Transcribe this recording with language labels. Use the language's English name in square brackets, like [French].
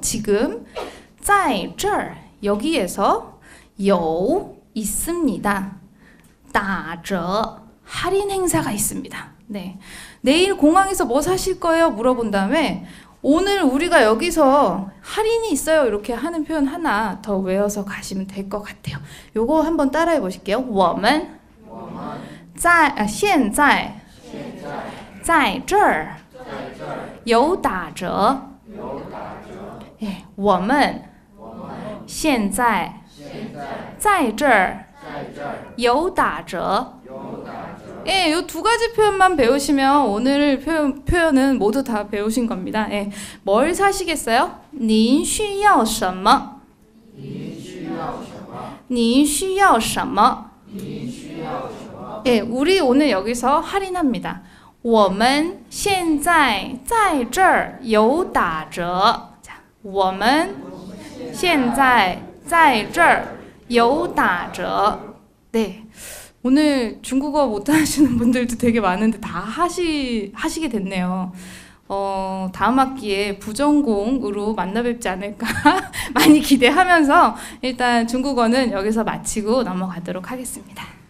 [Korean] 지금 [Chinese] 在这儿 [Korean] 여기에서 有 있습니다. 打折 할인 행사가 있습니다. 네. 내일 공항에서 뭐 사실 거예요? 물어본 다음에 오늘 우리가 여기서 할인이 있어요. 이렇게 하는 표현 하나 더 외워서 가시면 될 것 같아요. 요거 한번 따라해 보실게요. [Chinese] 我们现在在这儿有打折. 예, 我们现在在这儿有打折. [Korean] 예, 요 두 가지 표현만 배우시면 오늘 표현은 모두 다 배우신 겁니다. 예, 뭘 사시겠어요? [Chinese] 您需要什么? 您需要什么? [Korean] 예, 우리 오늘 여기서 할인합니다. [Chinese] 我们现在在这儿有打折. 자, 我们现在在这儿有打折. [Korean] 네. 오늘 중국어 못하시는 분들도 되게 많은데 다 하시게 됐네요. 다음 학기에 부전공으로 만나 뵙지 않을까 많이 기대하면서 일단 중국어는 여기서 마치고 넘어가도록 하겠습니다.